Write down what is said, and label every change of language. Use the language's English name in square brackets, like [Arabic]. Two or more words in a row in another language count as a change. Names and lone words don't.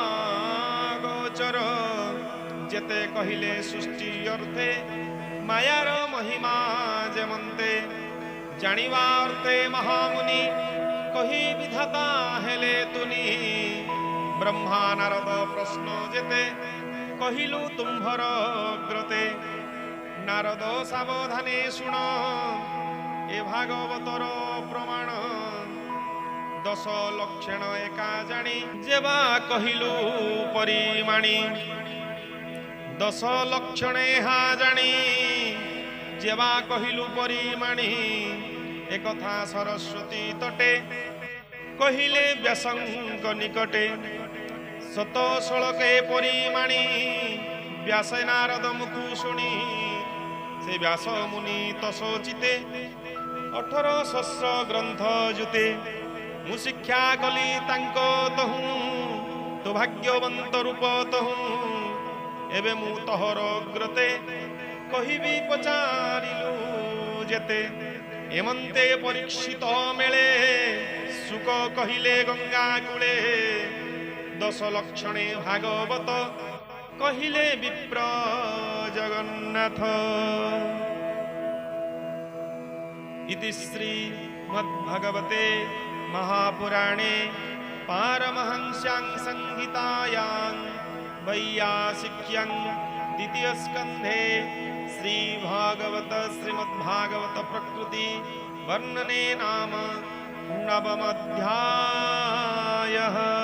[Odia] ଗୋଚର ଯେତେ କହିଲେ ସୃଷ୍ଟି ଅର୍ଥେ ମାୟାର ମହିମା ଯେମନ୍ତେ ଜାଣିବା ଅର୍ଥେ ମହାମୁନି କହି ବିଧାତା ହେଲେ ତୁନି ବ୍ରହ୍ମା ନାରଦ ପ୍ରଶ୍ନ ଯେତେ କହିଲୁ ତୁମ୍ଭର ଗ୍ରତେ ନାରଦ ସାବଧାନେ ଶୁଣ ଏ ଭାଗବତର ପ୍ରମାଣ 10 ଲକ୍ଷଣ ଏକା ଜାଣି ଯେବା କହିଲୁ ପରିମାଣୀ 10 ଲକ୍ଷଣ ହା ଜାଣି ଯେବା କହିଲୁ ପରିମାଣୀ ଏକଥା ସରସ୍ୱତୀ ତଟେ କହିଲେ ବ୍ୟାସଙ୍କ ନିକଟେ ସତ ସଡ଼କେ ପରିମାଣୀ ବ୍ୟାସ ନାରଦ ମୁଖୁ ଶୁଣି ସେ ବ୍ୟାସ ମୁନି ତସୋଚିତେ 18 ସହସ୍ର ଗ୍ରନ୍ଥ ଯୁତେ ମୁଁ ଶିକ୍ଷା କଲି ତାଙ୍କୁ ତହୁଁ ତୋ ଭାଗ୍ୟବନ୍ତ ରୂପ ତହୁଁ ଏବେ ମୁଁ ତୋହର ଗ୍ରତେ କହିବି ପଚାରିଲୁ ଯେତେ ଏମନ୍ତେ ପରୀକ୍ଷିତ ମେଲେ ସୁଖ କହିଲେ ଗଙ୍ଗା କୂଳେ 10 ଲକ୍ଷଣେ ଭାଗବତ କହିଲେ ବିପ୍ର ଜଗନ୍ନାଥ [Sanskrit] इति श्री मद्भगवते महापुराणे पारमहंस्यां संहितायां वैयासिक्यां द्वितीय स्कंधे श्री भागवत श्रीमद्भागवत प्रकृति वर्णने नाम 9 अध्यायः